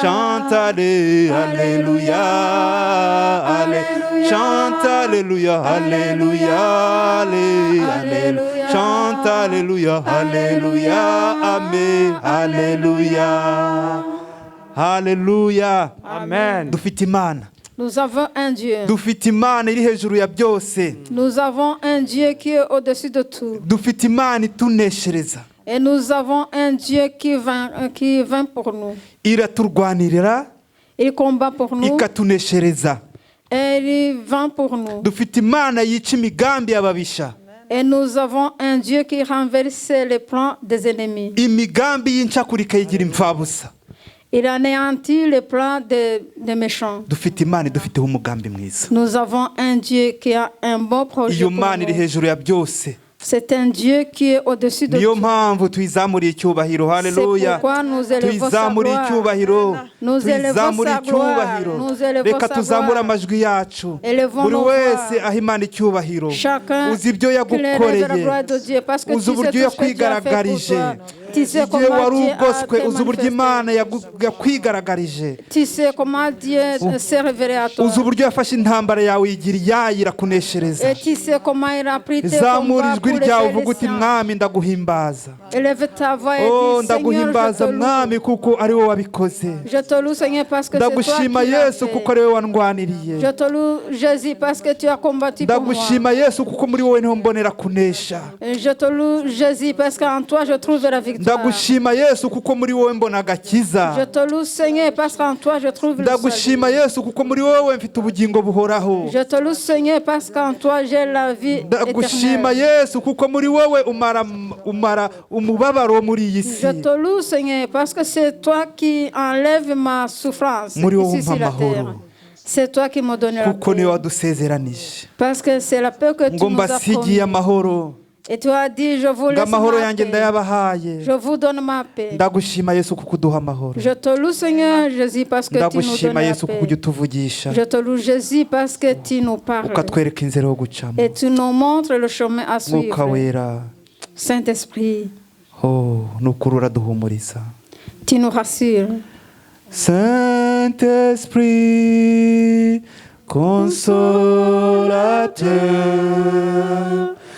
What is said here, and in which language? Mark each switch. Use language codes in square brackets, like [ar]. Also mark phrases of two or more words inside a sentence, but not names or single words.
[fr] Chante allez, alléluia, alléluia. Chante alléluia, alléluia, alléluia. Chante alléluia, alléluia, amen, alléluia. Alléluia. Amen. [rw] Dufite Imana. [fr] Nous avons un Dieu. [rw] Dufite Imana iri hejuru ya byose. [fr] Nous avons un Dieu qui est au-dessus de tout. [rw] Dufite Imana ituneshereza. [fr] Et nous avons un Dieu qui vint pour nous. [rw] Iraturwanirira, [fr] Il combat pour nous [rw] ikatuneshereza. [fr] et il vint pour nous. [rw] Dufite Imana yica imigambi y'ababisha. [fr] Et nous avons un Dieu qui renverse les plans des ennemis. [rw] Imigambi y'incakurika yigira imfabusa. [fr] Il anéantit les plans des méchants. [rw] Dufite Imana idufiteho umugambi mwiza. [fr] Nous avons un Dieu qui a un bon projet [rw] Iyo [fr] pour [rw] Mana iri [fr] nous. [rw] hejuru ya byose. [fr] C'est un Dieu qui est au-dessus de [rw] Niyo [fr] tout. [rw] mpamvu tuyizamuriye icyubahiro. [fr] C'est [rw] Haleluya. [fr] pourquoi nous élevons sa [rw] Tuyizamuriye [fr] gloire. [rw] icyubahiro. [fr] Nous élevons [rw] Tuyizamuriye [fr] sa gloire. [rw] icyubahiro. [fr] Nous élevons [rw] Reka [fr] sa [rw] tuzamure [fr] gloire. [rw] amajwi yacu. [fr] Élevons [rw] Buri [fr] nos [rw] wese [fr] voix. [rw] aha Imana icyubahiro. [fr] Chacun [rw] Uzi ibyo [fr] qui élève la [rw] yagukoreye. [fr] gloire de Dieu parce que tu [rw] Uzi [fr] sais [rw] uburyo [fr] tout ce que Dieu a fait pour [rw] yakwigaragarije. [fr] toi. Tu sais [rw] Igihe [fr] comment [rw] wari [fr] Dieu a [rw] ugoswe, [fr] te [rw] uzi uburyo [fr] manifesté. [rw] Imana yakwigaragarije. [fr] Tu sais comment Dieu s'est révélé à toi. [rw] Uzi uburyo yafashe intambara yawe yigira iyayo irakuneshereza. [fr] Et tu sais comment il a pris tes [rw] Zamura [fr] combats [rw] ijwi [fr] pour les [rw] ryawe [fr] faire [rw] uvuga uti [fr] les siens. [rw] mwami ndaguhimbaza. [fr] Élève ta voix et Oh, dis Seigneur, [rw] ndaguhimbaza [fr] je te loue. [rw] mwami kuko ari wowe wabikoze. [fr] Je te loue Seigneur parce que c'est toi [rw] Ndagushima [fr] qui l'as [rw] Yesu [fr] fait. [rw] kuko ari wowe wandwaniriye. [fr] Je te loue Jésus parce que tu as combattu pour moi. [rw] Ndagushima Yesu kuko muri wowe niho mbonera kunesha. [fr] Et je te loue Jésus parce qu'en toi je trouve la victoire. [rw] Ndagushima Yesu kuko muri wowe mbona agakiza. [fr] Je te loue Seigneur parce qu'en toi je trouve le salut. [rw] Ndagushima Yesu kuko muri wowe mfite ubugingo buhoraho. [fr] Je te loue Seigneur parce qu'en toi j'ai la vie [rw] Ndagushima [fr] éternelle. [rw] Yesu kuko muri wowe umara umubabaro muri iyi si. [fr] Je te loue Seigneur parce que c'est toi qui enlèves ma souffrance [rw] Muri wowe [fr] ici sur la [rw] umpa [fr] terre. [rw] amahoro. [fr] C'est toi qui me donnes la [rw] Kuko niwe [fr] paix. [rw] wadusezeranije [fr] Parce que c'est la paix que tu [rw] ngo [fr] nous as [rw] mbasigiye [fr] promis. [rw] amahoro. [fr] Et tu as dit, je vous [rw] ngo [fr] laisse [rw] amahoro [fr] ma [rw] yanjye [fr] paix. [rw] ndayabahaye. [fr] Je vous donne ma paix. [rw] Ndagushima Yesu kuko uduha amahoro. [fr] Je te loue Seigneur Jésus parce que tu nous donnes [rw] Ndagushima [fr] la [rw] Yesu kuko [fr] paix. [rw] ujya utuvugisha [fr] Je te loue Jésus parce que tu nous parles. [rw] ukatwereka inzira yo gucamo. [fr] Et tu nous montres le chemin à [rw] Mwuka [fr] suivre. [rw] wera, [fr] Saint-Esprit, [rw] oh, nukuri uraduhumuriza. [fr] tu nous rassures. Saint-Esprit, consolateur.